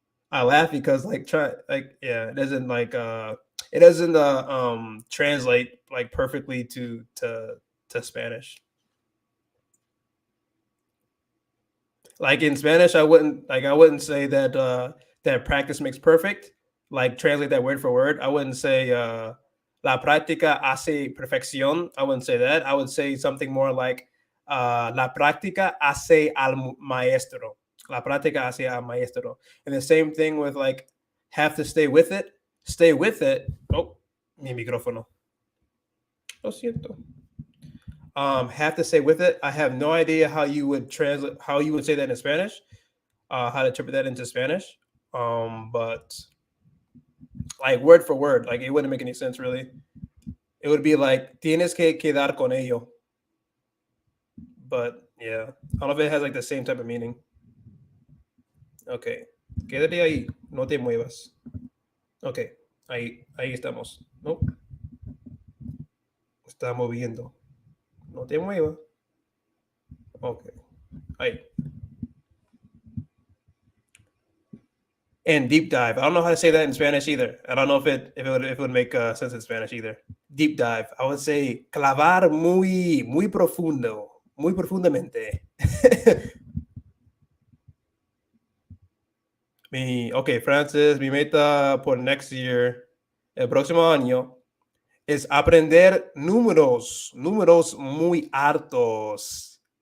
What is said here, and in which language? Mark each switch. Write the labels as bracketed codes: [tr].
[en] I laugh because it doesn't translate like perfectly to Spanish. Like in Spanish, I wouldn't say that that practice makes perfect. Like translate that word for word. I wouldn't say [es] la práctica hace perfección. [en] I wouldn't say that. I would say something more like [es] la práctica hace al maestro. La práctica hace al maestro. [en] And the same thing with like have to stay with it. Stay with it. [es] Oh, mi micrófono. Lo siento. [en] Have to stay with it. I have no idea how you would say that in Spanish. How to interpret that into Spanish. But like word for word, like it wouldn't make any sense really. It would be like [es] tienes que quedar con ello. [en] But yeah, I don't know if it has like the same type of meaning. [es] Okay, quédate ahí, no te muevas. Okay, ahí estamos. No, está moviendo. No te muevas. Okay, ahí. [en] And deep dive. I don't know how to say that in Spanish either. I don't know if it would make sense in Spanish either. Deep dive. I would say [es] clavar muy profundo, muy profundamente. Okay, Francis, mi meta por [en] next year, [es] el próximo año, es aprender números muy altos.